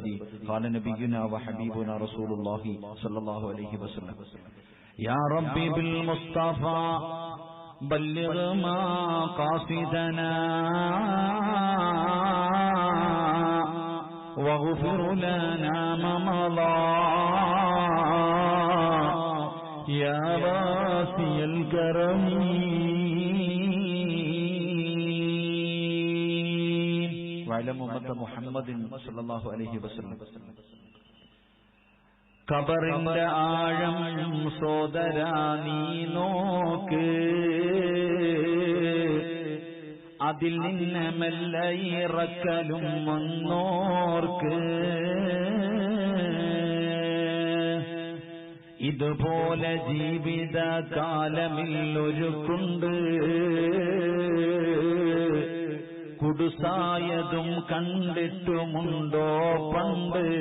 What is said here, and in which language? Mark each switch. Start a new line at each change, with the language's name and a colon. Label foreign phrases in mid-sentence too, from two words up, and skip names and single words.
Arabic: قال نبينا وحبيبنا رسول الله صلى الله عليه وسلم يا ربي بالمصطفى بلغ ما قاصدنا واغفر لنا ما مضى يا واسع الكرم. وعلى أمة محمد صلى الله عليه وسلم.
Malayalam: ഖബറിന്റെ ആഴം സോദരാ നീ നോക്ക്, അതിൽ നിന്ന് മെല്ലെ ഇറക്കലും വന്നോർക്ക്. ഇതുപോലെ ജീവിതകാലമിൽ ഒരുക്കുണ്ട്, കുടുസായതും കണ്ടിട്ടുമുണ്ടോ പണ്ട്.